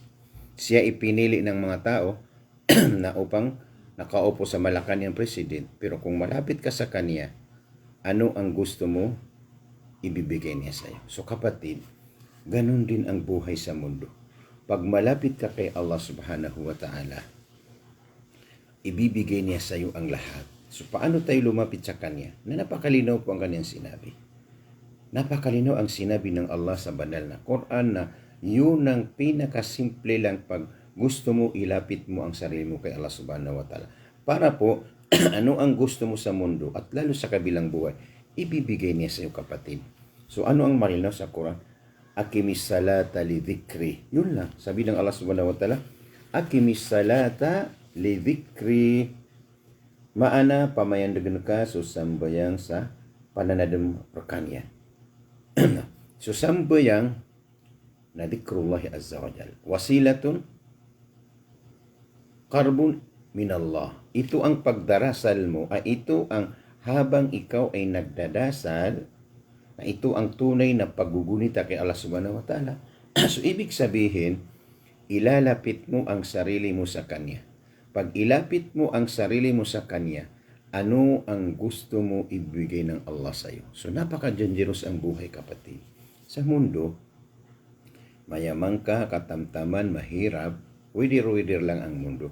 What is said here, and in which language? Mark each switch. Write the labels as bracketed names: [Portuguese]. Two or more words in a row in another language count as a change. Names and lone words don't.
[Filipino] Siya ipinili ng mga tao na upang nakaupo sa Malacanang president. Pero kung malapit ka sa kanya, ano ang gusto mo, ibibigay niya sa iyo. So kapatid, ganun din ang buhay sa mundo. Pag malapit ka kay Allah [Arabic] سبحانه وتعالى, [Filipino] ibibigay niya sa iyo ang lahat. So paano tayo lumapit sa kanya? Na napakalinaw po ang kanyang sinabi. Napakalinaw ang sinabi ng Allah sa banal na Quran na yun ang pinakasimple lang pag gusto mo ilapit mo ang sarili mo kay Allah [Arabic] سبحانه وتعالى. [Filipino] Para po, ano ang gusto mo sa mundo at lalo sa kabilang buhay, ibibigay niya sa iyo kapatid. So ano ang malinaw sa Quran? [Arabic] أقم الصلاة لذكري. [Filipino] Yun lang. Sabi ng Allah [Arabic] سبحانه وتعالى, أقم الصلاة لذكري. [Maranao] Maana pamayandagan ka so sambayang sa pananadam perkanya. So sambayang na [Arabic] ذكر الله عز وجل. وسيلة قرب من الله. [Filipino] Ito ang pagdarasal mo, ito ang habang ikaw ay nagdadasal, na ito ang tunay na paggugunita kay Allah [Arabic] سبحانه وتعالى. [Filipino] So ibig sabihin, ilalapit mo ang sarili mo sa Kanya. Pag ilapit mo ang sarili mo sa Kanya, ano ang gusto mo ibigay ng Allah sa iyo? So napaka-dangerous ang buhay kapatid. Sa mundo, mayaman ka, katamtaman, mahirap, widir-widir lang ang mundo.